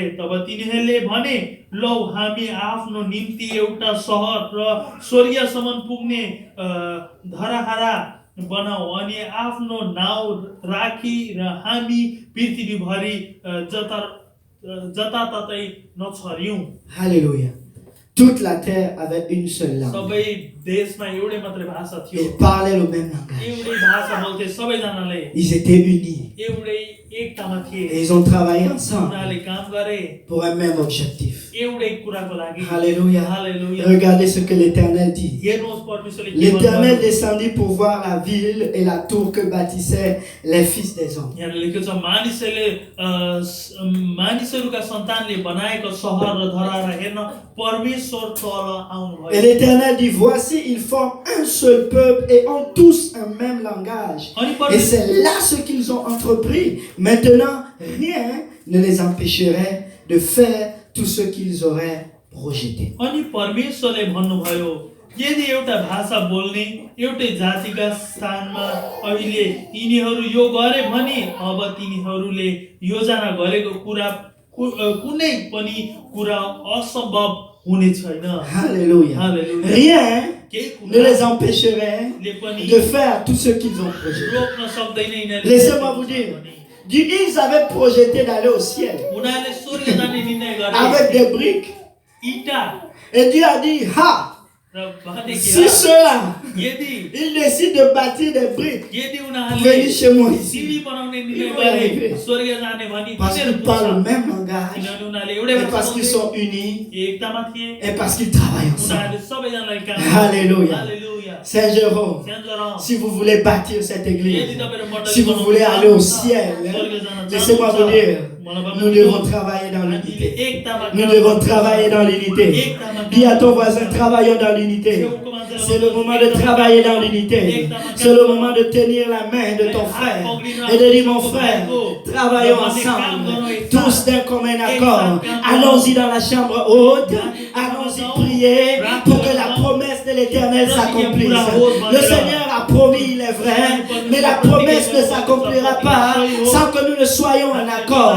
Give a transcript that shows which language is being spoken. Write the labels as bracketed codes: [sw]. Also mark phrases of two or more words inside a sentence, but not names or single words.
[ne] तब तिनीहरूले भने लौ हामी आफ्नो निम्ति एउटा सहर र स्वर्गसम्म पुग्ने धराहरा बनाऊ अनि आफ्नो नाउँ राखी र हामी पृथ्वीभरि जताततै नछरियौं। [fr] Alléluia. Toute la terre avait une seule langue. [ne] सबै देशमा एउटै मात्रै भाषा थियो [fr] Ils parlaient le même langage. [ne] एउटै भाषा बोल्थे सबैजनाले [fr] Ils étaient unis. [ne] एउटै एकतामा थिए [fr] Et ils ont travaillé ensemble [ne] उनीहरूले काम गरे [fr] pour un même objectif. [ne] एउटै कुराको लागि [fr] Alléluia. [ne] हालेलुया [fr] Regardez ce que l'Éternel dit. [ne] हेर्नुहोस् परमेश्वरले के [fr] L'Éternel [ne] भन्नुभयो। [fr] descendit pour voir la ville et la tour que bâtissaient les fils des hommes. [ne] यहाँ लेखेको छ मानिसहरूका सन्तानले बनाएको सहर र धराहरा हेर्न परमेश्वर तल [fr] Et [ne] आउनुभयो [fr] l'Éternel dit, voici, ils forment un seul peuple et ont tous un même langage. [ne] अनि [fr] Et [ne] परमेश्वर [fr] c'est là ce qu'ils ont entrepris. Maintenant, rien ne les empêcherait de faire tout ce qu'ils auraient projeté. [ne] अनि परमेश्वरले भन्नुभयो यदि एउटा भाषा बोल्ने एउटै जातिका स्थानमा अहिले तिनीहरू यो गरे भने अब तिनीहरूले योजना गरेको कुरा कुनै पनि कुरा असम्भव हुने छैन [fr] Alléluia. [ne] हालेलुया [fr] Rien [ne] केही [fr] ne [ne] कुरा [fr] les empêcherait [ne] ले पनि [fr] de faire tout ce qu'ils ont projeté. [ne] रोक्न सक्दैन यिनीहरूले [fr] Laissez-moi vous dire. Ils avaient projeté d'aller au ciel [ne] उनीहरूले स्वर्ग जाने निर्णय गरे [fr] avec des briques. [ne] इटा [fr] Et Dieu a dit, ha, [ne] र भने [fr] si [ne] कि [fr] ceux-là, [ne] यदि [fr] ils décident de bâtir des briques [ne] यदि [fr] pour [ne] उनीहरूले [fr] venir chez moi ici, [ne] सिडी बनाउने निर्णय [fr] Ils vont y arriver. [ne] गरे स्वर्ग जाने भनी [fr] parce qu'ils [ne] तिनीहरू [fr] parlent le [ne] पुग्छ [fr] même langage, [ne] किनभने उनीहरूले एउटै [fr] et [ne] भाषा [fr] parce qu'ils [ne] बोल्थे, [fr] sont unis, [ne] एकतामा थिए [fr] et parce qu'ils travaillent ensemble. [ne] उनीहरूले सबैजनालाई काम [fr] Alléluia. [ne] हालेलुया [fr] Saint Jérôme, [ne] सेन्जर [fr] si vous voulez bâtir cette église, [ne] यदि तपाईहरु मण्डली [fr] si vous [ne] बनाउनु [fr] voulez aller au [ne] चाहनुहुन्छ, [fr] ciel, [ne] स्वर्ग जान [fr] laissez-moi [ne] चाहनुहुन्छ, [fr] vous dire, [ne] मलाई भन्नु [fr] nous [ne] दिनु, [fr] devons travailler dans [ne] हामीले [fr] l'unité. [ne] एकतामा [fr] Nous [ne] काम [fr] devons [ne] गर्नुपर्छ। [fr] travailler dans l'unité. [ne] एकतामा [fr] Dis à [ne] काम [fr] ton voisin, travaillons dans l'unité. [ne] छेउको मान्छेलाई [fr] C'est le [ne] भन्नुहोस्, [fr] moment de [ne] एकतामा [fr] travailler [ne] काम [fr] dans [ne] गरौँ, [fr] l'unité. [ne] एकतामा काम [fr] C'est le [ne] गरौँ। [fr] moment de tenir la main de ton frère et de dire, mon frère, travaillons ensemble, tous d'un commun accord. Allons-y dans la chambre haute, allons-y prier pour que la promesse de l'Éternel s'accomplisse. Le Seigneur a promis, il est vrai, mais la promesse ne s'accomplira pas sans que nous ne soyons en accord.